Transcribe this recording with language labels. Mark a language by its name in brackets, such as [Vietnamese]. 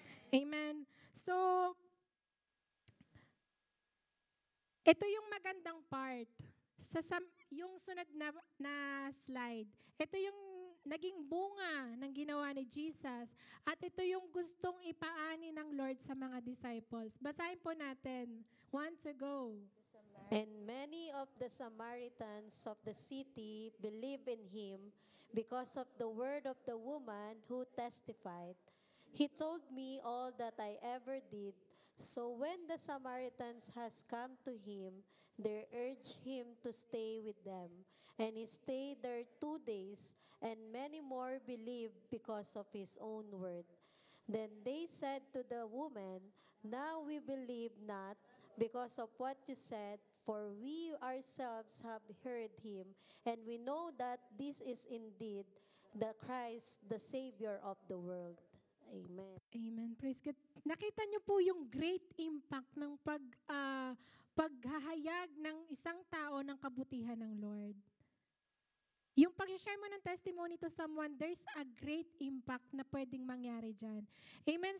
[Filipino] Amen. So, ito yung magandang part. Yung sunod na slide. Ito yung naging bunga ng ginawa ni Jesus. At ito yung gustong ipaani ng Lord sa mga disciples. Basahin po natin. 1 to go. [English] And many of the Samaritans of the city believed in him because of the word of the woman who testified, "He told me all that I ever did." So when the Samaritans has come to him, they urged him to stay with them. And he stayed there 2 days, and many more believed because of his own word. Then they said to the woman, "Now we believe not because of what you said, for we ourselves have heard him, and we know that this is indeed the Christ, the Savior of the world." Amen. Amen. Praise God. [Filipino] Nakita niyo po yung great impact ng paghahayag ng isang tao ng kabutihan ng Lord. Yung pag-share mo ng testimony [English] to someone, there's a great impact [Filipino] na pwedeng mangyari dyan. Amen.